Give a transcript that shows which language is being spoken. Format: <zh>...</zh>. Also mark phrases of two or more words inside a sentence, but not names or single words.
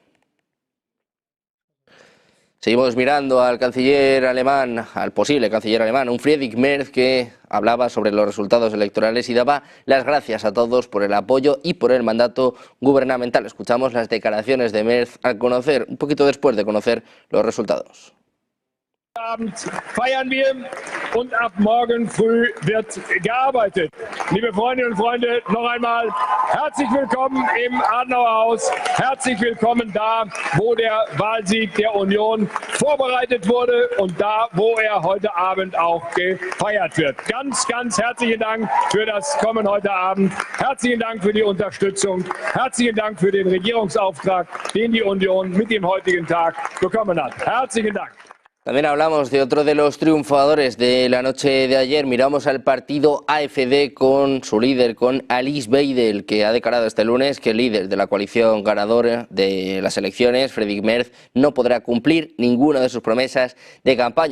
<es>Seguimos mirando al canciller alemán, al posible canciller alemán, un Friedrich Merz, que hablaba sobre los resultados electorales y daba las gracias a todos por el apoyo y por el mandato gubernamental. Escuchamos las declaraciones de Merz al conocer, un poquito después de conocer los resultados.</es> <de>Abend feiern wir und ab morgen früh wird gearbeitet. Liebe Freundinnen und Freunde, noch einmal herzlich willkommen im Adenauer Haus. Herzlich willkommen da, wo der Wahlsieg der Union vorbereitet wurde und da, wo er heute Abend auch gefeiert wird. Ganz, ganz herzlichen Dank für das Kommen heute Abend. Herzlichen Dank für die Unterstützung. Herzlichen Dank für den Regierungsauftrag, den die Union mit dem heutigen Tag bekommen hat. Herzlichen Dank.</de> <es>También hablamos de otro de los triunfadores de la noche de ayer. Miramos al partido AfD con su líder, con Alice Weidel, que ha declarado este lunes que el líder de la coalición ganadora de las elecciones, Friedrich Merz, no podrá cumplir ninguna de sus promesas de campaña.</es>